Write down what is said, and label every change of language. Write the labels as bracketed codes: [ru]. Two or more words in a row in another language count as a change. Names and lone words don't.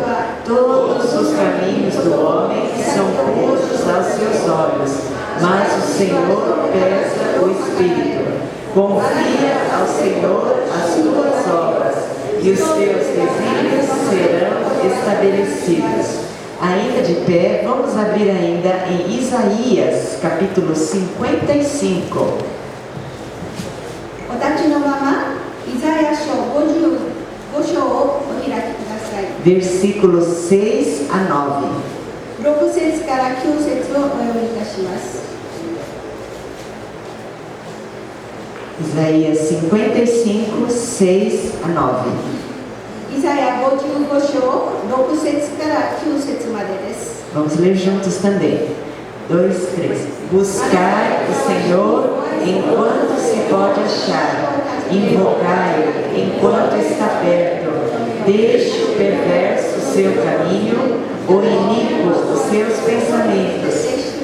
[pt] Todos os caminhos do homem são puros aos seus olhos, mas o Senhor pesa o espírito. Confia ao Senhor as tuas obras, e os teus desígnios serão estabelecidos. Ainda de pé, vamos abrir ainda em Isaías, capítulo 55. [ja] お立ちのまま、イザヤ書55章をお開きください。 [pt] Versículos 6 a 9. [ja] 6 節から9節をお読みいたします。 [pt] Isaías 55, 6 a 9. [ja] イザヤ55章6節から9節までです。 [pt] Vamos ler juntos também. 2, 3. Buscai o Senhor enquanto se pode achar, invocai-o enquanto está perto. Deixe o perverso o seu caminho, o iníquo os seus pensamentos.